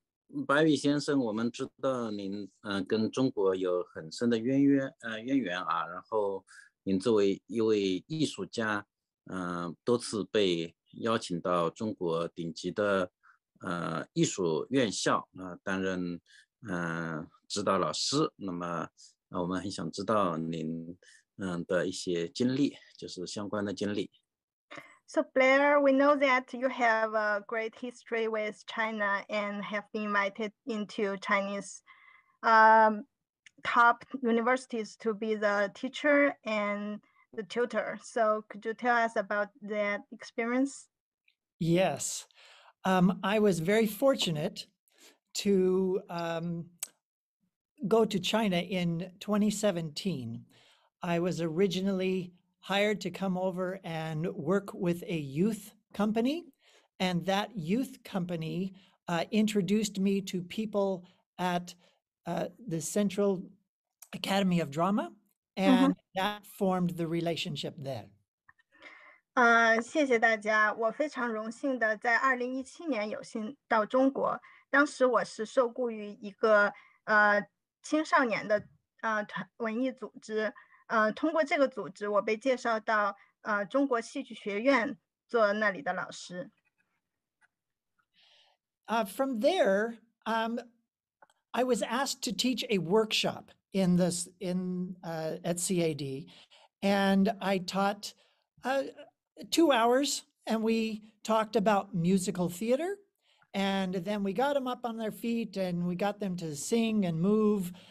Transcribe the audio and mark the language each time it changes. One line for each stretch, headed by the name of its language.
Chinese: Bybee 先生，我们知道您跟中国有很深的渊源然后您作为一位艺术家，多次被邀请到中国顶级的艺术院校担任指导老师。那么我们很想知道您的一些经历，就是相关的经历。
English: So Blair, we know that you have a great history with China and have been invited into Chinese top universities to be the teacher and the tutor. So could you tell us about that experience? Yes. I was very fortunate to go to China in 2017. I was originally hired to come over and work with a youth company, and that youth company introduced me to people at the Central Academy of Drama, and that formed the relationship there.
Chinese: 谢谢大家。我非常荣幸的在2017年有幸到中国，当时我是受雇于一个青少年的文艺组织。通过这个组织，我被介绍到中国戏剧学院做那里的老师。
English: From there, I was asked to teach a workshop at CAD, and I taught 2 hours, and we talked about musical theater, and then we got them up on their feet, and we got them to sing and move.